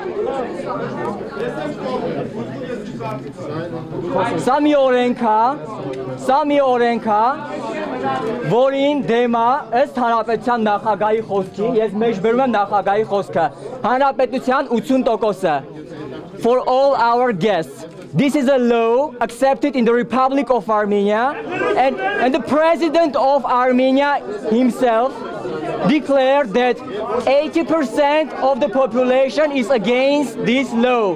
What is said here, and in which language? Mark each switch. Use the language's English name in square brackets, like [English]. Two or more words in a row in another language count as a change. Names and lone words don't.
[Armenian] Սա մի օրենք է, որին դեմ է ըստ հանրապետության նախագահի խոսքի, ես մեջբերում եմ նախագահի խոսքը, հանրապետության 80%-ը [English] for all our guests. This is a law accepted in the Republic of Armenia, and the president of Armenia himself declared that 80% of the population is against this law.